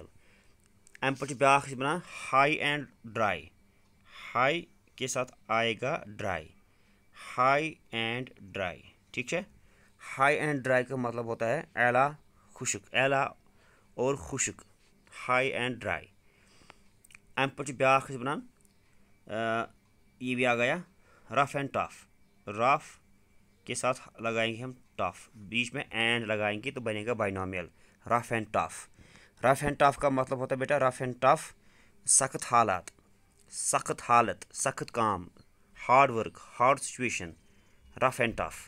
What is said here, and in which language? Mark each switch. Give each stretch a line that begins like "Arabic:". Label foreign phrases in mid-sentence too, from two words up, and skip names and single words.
Kashmiri: अम पे ब्या बना
English: high and dry,
Hindi: हाई के साथ आएगा ड्राई,
English: high and dry,
Hindi: ठीक है।
English: high and dry
Hindi: का मतलब होता है एला खुशक, एला और खुशक,
English: high and dry.
Kashmiri: अम पे ब्या बनान
Hindi: ये भी आ गया
English: rough and tough,
Hindi: रफ के साथ लगाएंगे हम टफ, बीच में एंड लगाएंगे तो बनेगा बाइनोमियल
English: rough and tough. rough and tough
Hindi: का मतलब होता है बेटा,
English: rough and tough
Hindi: सख्त हालात, सख्त हालत, सख्त काम,
English: hard work, hard situation, rough and tough.